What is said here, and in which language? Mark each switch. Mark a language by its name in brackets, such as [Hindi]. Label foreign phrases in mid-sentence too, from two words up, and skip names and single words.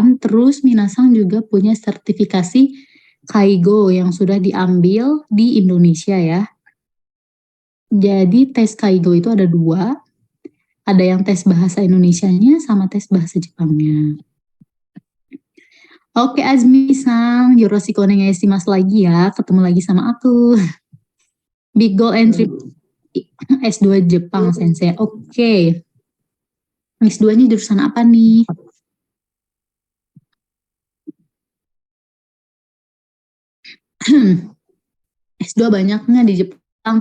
[Indonesian] Terus minasang juga punya sertifikasi Kaigo yang sudah diambil di Indonesia ya. Jadi tes Kaigo itu ada 2, ada yang tes bahasa Indonesianya sama tes bahasa Jepangnya. Oke Azmi-san, [Japanese] よろしくお願いします [Indonesian] lagi ya, ketemu lagi sama aku. Big Goal Entry S2 Jepang Sensei. Oke. S2-nya jurusan apa nih? S2 banyaknya di Jepang.